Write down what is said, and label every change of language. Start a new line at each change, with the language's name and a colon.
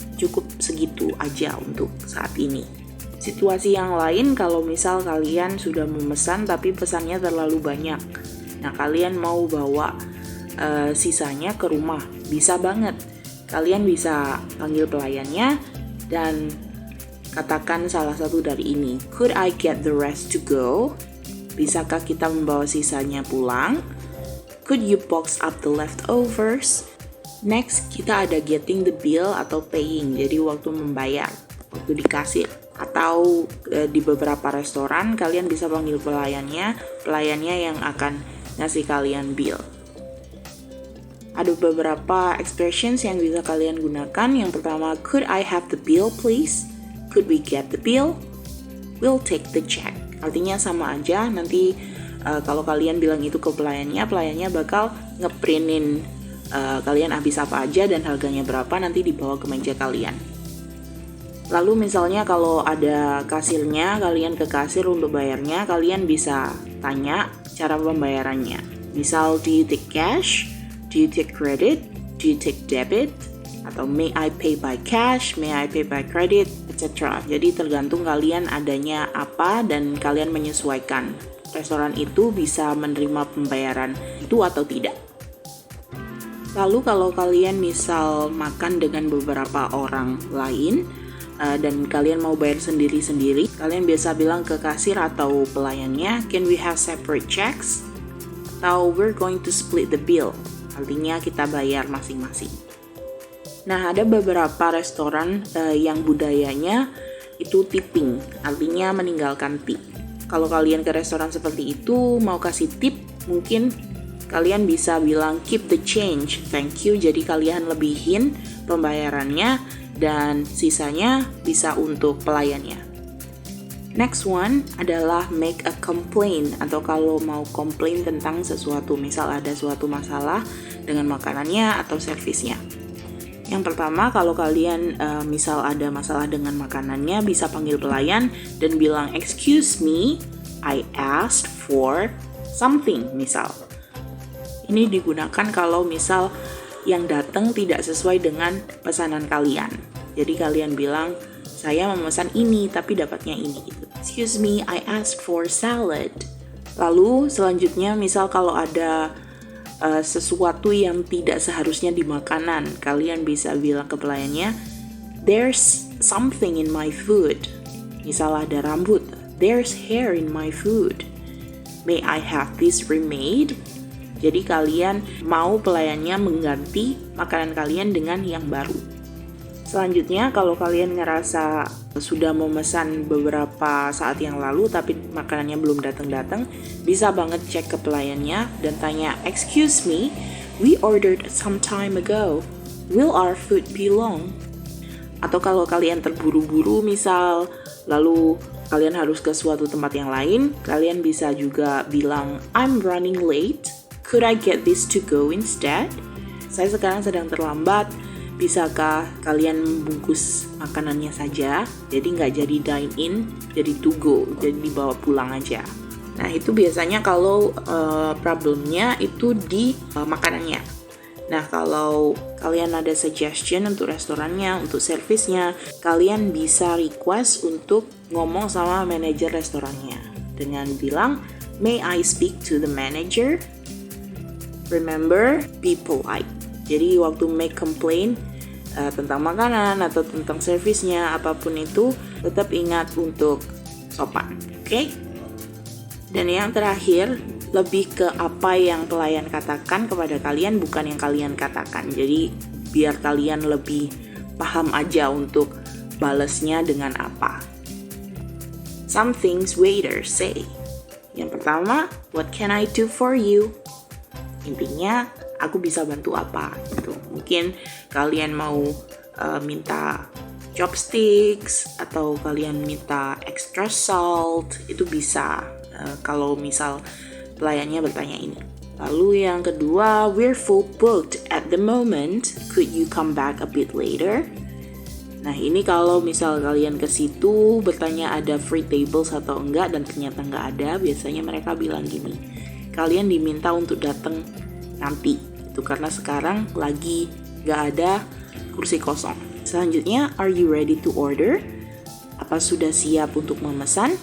Indonesian: Cukup segitu aja untuk saat ini. Situasi yang lain, kalau misal kalian sudah memesan tapi pesannya terlalu banyak, nah kalian mau bawa sisanya ke rumah, bisa banget. Kalian bisa panggil pelayannya dan katakan salah satu dari ini.
English: Could I get the rest to go?
Indonesian: Bisakah kita membawa sisanya pulang?
English: Could you box up the leftovers?
Indonesian: Next, kita ada
English: getting the bill
Indonesian: atau paying. Jadi waktu membayar, waktu di kasir. Atau di beberapa restoran kalian bisa panggil pelayannya yang akan ngasih kalian bill. Ada beberapa expressions yang bisa kalian gunakan. Yang pertama,
English: could I have the bill please? Could we get the bill? We'll take the check.
Indonesian: Artinya sama aja, nanti kalau kalian bilang itu ke pelayannya bakal ngeprintin kalian habis apa aja dan harganya berapa, nanti dibawa ke meja kalian. Lalu misalnya kalau ada kasirnya, kalian ke kasir untuk bayarnya, kalian bisa tanya cara pembayarannya.
English: Misal, do you take cash? Do you take credit? Do you take debit? Atau may I pay by cash? May I pay by credit? Etc.
Indonesian: Jadi tergantung kalian adanya apa dan kalian menyesuaikan. Restoran itu bisa menerima pembayaran itu atau tidak. Lalu kalau kalian misal makan dengan beberapa orang lain dan kalian mau bayar sendiri-sendiri, kalian biasa bilang ke kasir atau pelayannya,
English: can we have separate checks? Atau we're going to split the bill.
Indonesian: Artinya kita bayar masing-masing. Nah, ada beberapa restoran yang budayanya itu tipping, artinya meninggalkan tip. Kalau kalian ke restoran seperti itu mau kasih tip, mungkin kalian bisa bilang
English: keep the change, thank you.
Indonesian: Jadi kalian lebihin pembayarannya dan sisanya bisa untuk pelayannya. Next one adalah
English: make a complaint,
Indonesian: atau kalau mau komplain tentang sesuatu, misal ada suatu masalah dengan makanannya atau servisnya. Yang pertama, kalau kalian misal ada masalah dengan makanannya, bisa panggil pelayan dan bilang,
English: excuse me, I asked for something,
Indonesian: misal. Ini digunakan kalau misal yang datang tidak sesuai dengan pesanan kalian. Jadi kalian bilang, saya memesan ini tapi dapatnya ini.
English: Excuse me, I asked for salad.
Indonesian: Lalu selanjutnya misal kalau ada sesuatu yang tidak seharusnya di makanan, kalian bisa bilang ke pelayannya,
English: there's something in my food.
Indonesian: Misal ada rambut,
English: there's hair in my food. May I have this remade?
Indonesian: Jadi kalian mau pelayannya mengganti makanan kalian dengan yang baru. Selanjutnya, kalau kalian ngerasa sudah memesan beberapa saat yang lalu tapi makanannya belum datang-datang, bisa banget cek ke pelayannya dan tanya,
English: excuse me, we ordered some time ago. Will our food be long?
Indonesian: Atau kalau kalian terburu-buru misal, lalu kalian harus ke suatu tempat yang lain, kalian bisa juga bilang,
English: I'm running late. Could I get this to go instead?
Indonesian: Saya sekarang sedang terlambat. Bisakah kalian membungkus makanannya saja? Jadi nggak jadi dine in, jadi to go, jadi dibawa pulang aja. Nah itu biasanya kalau problemnya itu di makanannya. Nah kalau kalian ada suggestion untuk restorannya, untuk servisnya, kalian bisa request untuk ngomong sama manajer restorannya dengan bilang,
English: may I speak to the manager? Remember, be polite.
Indonesian: Jadi waktu
English: make complaint
Indonesian: tentang makanan atau tentang servisnya, apapun itu, tetap ingat untuk sopan, oke? Dan yang terakhir, lebih ke apa yang pelayan katakan kepada kalian, bukan yang kalian katakan. Jadi biar kalian lebih paham aja untuk balesnya dengan apa.
English: Some things waiters say.
Indonesian: Yang pertama,
English: what can I do for you?
Indonesian: Intinya, aku bisa bantu apa gitu. Mungkin kalian mau minta chopsticks atau kalian minta extra salt, itu bisa kalau misal pelayannya bertanya ini. Lalu yang kedua,
English: we're full booked at the moment. Could you come back a bit later?
Indonesian: Nah ini kalau misal kalian ke situ bertanya ada free tables atau enggak dan ternyata enggak ada, biasanya mereka bilang gini, kalian diminta untuk datang nanti. Itu karena sekarang lagi enggak ada kursi kosong. Selanjutnya,
English: are you ready to order?
Indonesian: Apa sudah siap untuk memesan?